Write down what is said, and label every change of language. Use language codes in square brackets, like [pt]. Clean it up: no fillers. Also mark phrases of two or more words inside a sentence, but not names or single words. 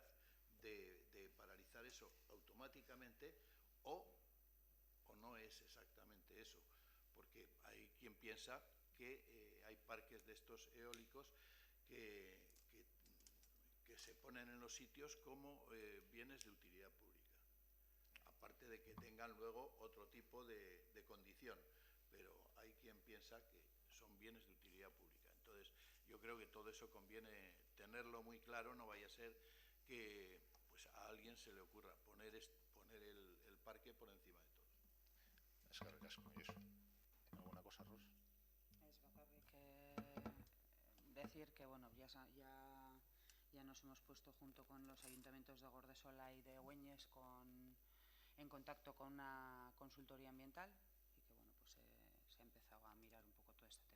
[es] de paralizar eso automáticamente, o no es exactamente eso, porque hay quien piensa que hay parques de estos eólicos que se ponen en los sitios como bienes de utilidad pública, aparte de que tengan luego otro tipo de condición, pero hay quien piensa que son bienes de utilidad pública. Entonces, yo creo que todo eso conviene tenerlo muy claro, no vaya a ser que pues a alguien se le ocurra poner el parque por encima de todo. [eu] Eskerrik asko, Josu. [es] ¿Alguna cosa, Ros? Es bakarrik decir que bueno, ya nos hemos puesto junto con los ayuntamientos de Gordesola y de Güeñes en contacto con una consultoría ambiental y que bueno, pues se ha empezado a mirar un poco todo este tema.